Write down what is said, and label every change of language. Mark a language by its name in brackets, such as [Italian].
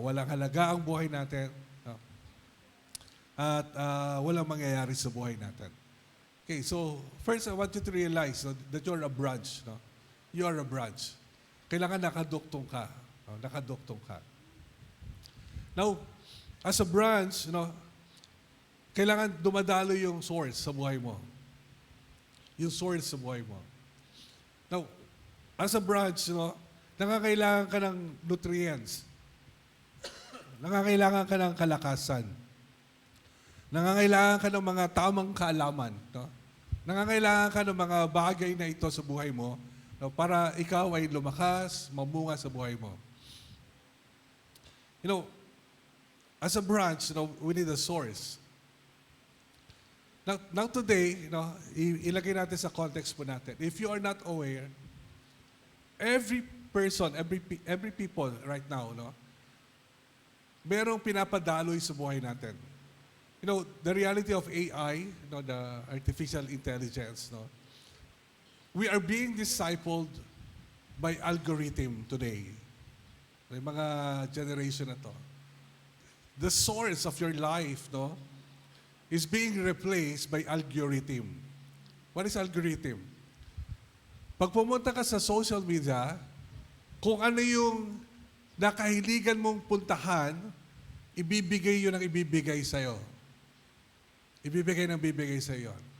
[Filipino] Walang halaga ang buhay natin. No? At walang mangyayari sa buhay natin. [English] Okay, so first I want you to realize, no, that you're a branch. [Filipino] No? [English] You are a branch. [Filipino] Kailangan nakaduktong ka. No? Nakaduktong ka. [English] Now, as a branch, [Filipino] no, kailangan dumadalo yung source sa buhay mo. Yung source sa buhay mo. [English] Now, as a branch, [Filipino] no, nangangailangan ka ng nutrients. Nangangailangan ka ng kalakasan. Nangangailangan ka ng mga tamang kaalaman. No? Nangangailangan ka ng mga bagay na ito sa buhay mo, no, para ikaw ay lumakas, mamunga sa buhay mo. [English] You know, as a branch, you know, we need a source. Now today, you know, [Filipino] ilagay natin sa context po natin. [English] If you are not aware, every person, every people right now, no, [Filipino] merong pinapadaloy sa buhay natin. [English] You know, the reality of AI, you know, the artificial intelligence, no, we are being discipled by algorithm today. [Filipino] May mga generation na to. [English] The source of your life, no, is being replaced by algorithm. What is algorithm? [Filipino] Pag pumunta ka sa social media, kung ano yung nakahiligan mong puntahan, ibibigay yun ang ibibigay sa'yo. Ibibigay ng bibigay sa'yo.